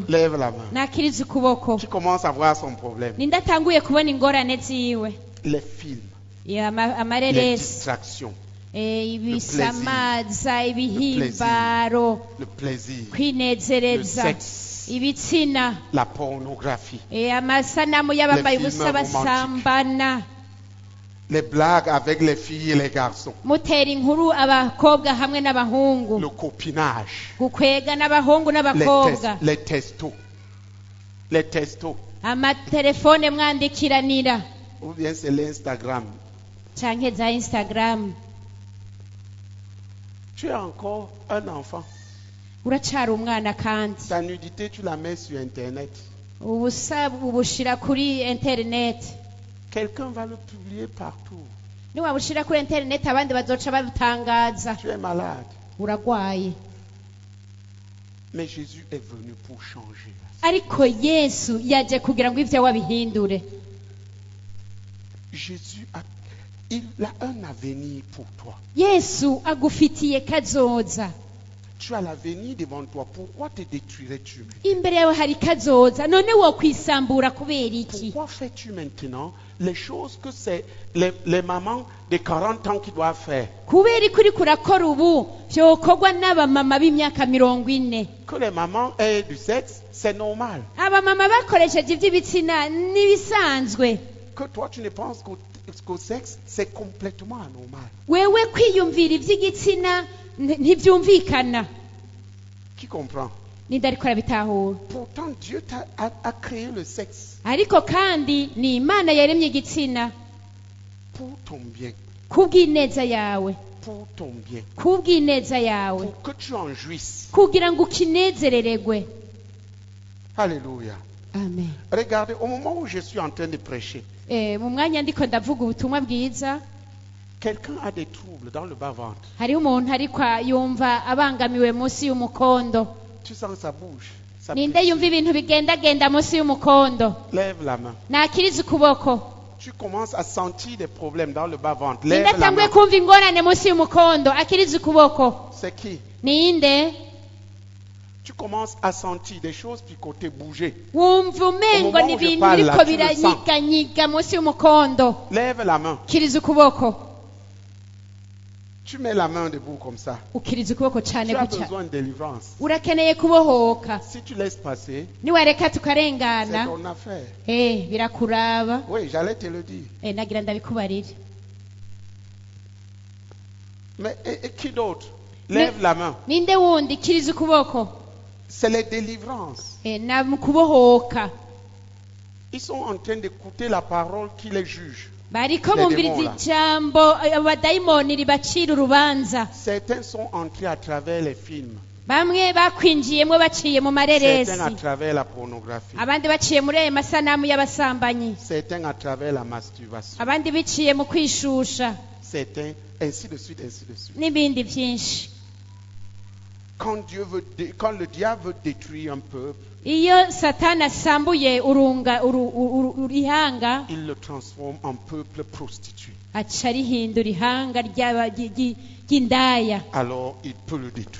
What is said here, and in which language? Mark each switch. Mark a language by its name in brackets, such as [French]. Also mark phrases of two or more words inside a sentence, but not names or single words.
[French] Lève la main. [Rundi] Nakiriza ukuboko. [French] Qui commence à voir son problème? [Rundi] Nindatanguye kubona ingorane ziwe. [French] Les films, les [Rundi] Amareresi. [French] distractions, [Rundi] Ibisamaza, ibihimbaro, [French] le plaisir, le [Rundi] kwinezereza, [French] sexe, [Rundi] ibitsina, [French] la pornographie, [Rundi] amasanamu y'abambaye [French] Les [Rundi] ubusa [French] films [Rundi] basambana, [French] les blagues avec les filles et les garçons, [Rundi] mutera inkuru abakobwa hamwe n'abahungu, [French] le copinage, [Rundi] gukwega n'abahungu n'abakobwa, [French] les testos, les testos, [Rundi] amatelefone mwandikiranira, [French] ou bien c'est l'Instagram. [Rundi] canke za Instagram. [French] Tu es encore un enfant. [Rundi] Uracari umwana kandi [French] Ta nudité, tu la mets sur Internet. [Rundi] ubusa ubushira kuri internet. [French] Quelqu'un va le publier partout. [Rundi] Niwabushira kuri internet abandi bazoca babutangaza. [French] Tu es malade. [Rundi] Uragwaye. [French] Mais Jésus est venu pour changer. [Rundi] Ariko Yesu yaje kugira ngo ivyo wabihindure. [French] Jésus il a un avenir pour toi. [Rundi] Yesu agufitiye kazoza. [French] Tu as l'avenir devant toi. Pourquoi te détruirais-tu? [Rundi] Imbere yawe hari kazoza. None wo kwisambura kubera iki? [French] Pourquoi fais-tu maintenant les choses que c'est les mamans de 40 ans qui doivent faire? [Rundi] Kubera ikuri kurakora ubu vyokorwa n'abamama b'imyaka 40. [French] Que les mamans aient du sexe, c'est normal. [Rundi] Abamama bakoresheje ivy'ibitsina nibisanzwe. [French] Que toi tu ne penses qu'au sexe, c'est complètement anormal. [Rundi] Wewe kwiyumvira ivy'igitsina ntivyumvikana. [French] Qui comprend? [Rundi] Nindariko arabitahura. [French] Pourtant Dieu a créé le sexe [Rundi] Ariko kandi ni Imana yaremye igitsina [French] pour ton bien, [Rundi] kubw'ineza yawe. [French] pour ton bien, [Rundi] Kubw'ineza yawe. [French] pour que tu en jouisses. [Rundi] Kugira ngo ukinezerererwe. Alléluia. Amen. [French] Regardez, au moment où je suis en train de prêcher, [Rundi] Mu mwanya ndiko ndavuga ubutumwa bwiza, [French] quelqu'un a des troubles dans le bas-ventre. [Rundi] hariho umuntu ariko yumva abangamiwe munsi y'umukondo. [French] Tu sens ça bouge. Ça [Rundi] Ninde [French] pulse. [Rundi] yumva ibintu bigendagenda munsi y'umukondo? [French] Lève la main. [Rundi] Nakiriza ukuboko. [French] Tu commences à sentir des problèmes dans le bas-ventre. Lève [Rundi] Ninde [French] la [Rundi] atanguye [French] main. [Rundi] kumva ingorane munsi y'umukondo? Akiriza ukuboko. [French] C'est qui? [Rundi] Ninde? [French] Tu commences à sentir des choses picoter, bouger. [Rundi] Wumva umengo [French] moment où [Rundi] ni [French] je [Rundi] ibintu [French] parle, [Rundi] biriko [French] là, tu le sens. [Rundi] biranyiganyiga munsi y'umukondo. [French] Lève la main. [Rundi] Kiriza ukuboko. [French] Tu mets la main debout comme ça. [Rundi] Ukiriza ukuboko [French] Tu [Rundi] cyane [French] as [Rundi] gutya. [French] besoin de délivrance. [Rundi] Urakeneye kubohoka. [French] Si tu laisses passer, [Rundi] Niwareka [French] c'est [Rundi] tukarengana, [French] ton affaire. [Rundi] birakuraba. [French] Oui, j'allais te le dire. [Rundi] Nagira ndabikubarire. [French] Mais et qui d'autre? Lève la main. [Rundi] Ninde wundi? Kiriza ukuboko. [French] C'est les délivrances. [Rundi] Na mu kubohoka. [French] Ils sont en train d'écouter la parole qui les juge. [Rundi] bariko [French] Les [Rundi] bumviriza [French] démons, là. [Rundi] ijambo abadayimoni ribacira urubanza. [French] Certains sont entrés à travers les films, [Rundi] Bamwe bakwinjiyemwo baciye mu mareresi, [French] certains à travers la pornographie, [Rundi] abandi baciye muri ayo masanamu y'abasambanyi, [French] certains à travers la masturbation, [Rundi] abandi biciye mu kwishusha [French] certains, ainsi de suite, ainsi de suite. [Rundi] n'ibindi byinshi. [French] Quand le diable veut détruire un peuple, [Rundi] Iyo Satani asambuye ihanga, [French] il le transforme en peuple prostitué. [Rundi] aca rihindura ihanga ry'indaya, [French] Alors il peut le détruire.